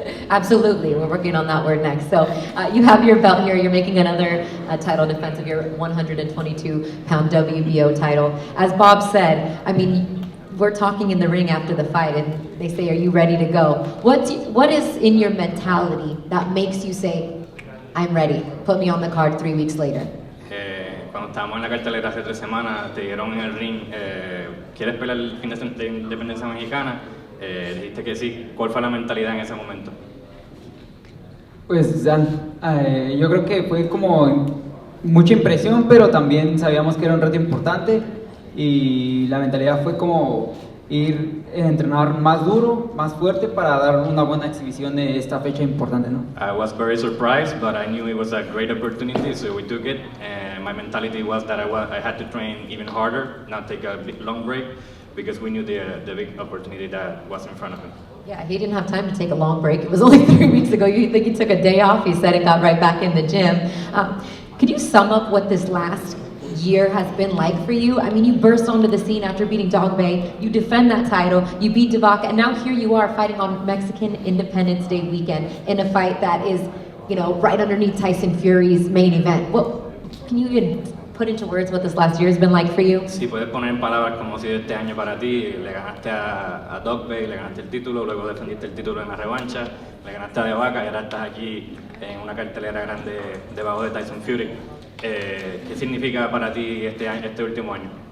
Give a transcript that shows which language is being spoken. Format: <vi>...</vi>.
<en>Absolutely, we're working on that word next. So you have your belt here, you're making another title defense of your 122-pound WBO title. As Bob said, I mean, we're talking in the ring after the fight and they say, are you ready to go? What is in your mentality that makes you say, I'm ready, put me on the card 3 weeks later?</en> <es>Cuando estábamos en la cartelera hace 3 semanas, te dieron en el ring, ¿quieres pelear el fin de independencia mexicana? Dijiste que sí. ¿Cuál fue la mentalidad en ese momento? Pues yo creo que fue como mucha impresión, pero también sabíamos que era un reto importante y la mentalidad fue como ir a entrenar más duro, más fuerte para dar una buena exhibición de esta fecha importante, ¿no?</es> <en>I was very surprised, but I knew it was a great opportunity, so we took it. And my mentality was that I had to train even harder, not take a long break, because we knew the big opportunity that was in front of him. Yeah, he didn't have time to take a long break. It was only 3 weeks ago. You think he took a day off, he said, and got right back in the gym. Could you sum up what this last year has been like for you? I mean, you burst onto the scene after beating Dog Bay, you defend that title, you beat Divac, and now here you are fighting on Mexican Independence Day weekend in a fight that is, right underneath Tyson Fury's main event. Can you even put into words what this last year has been like for you?</en> <es>Si puedes poner en palabras como si este año para ti, le ganaste a Dog Bay, le ganaste el título, luego defendiste el título en la revancha, le ganaste a Divac y ahora estás aquí en una cartelera grande debajo de Tyson Fury. ¿Qué significa para ti este último año?</es>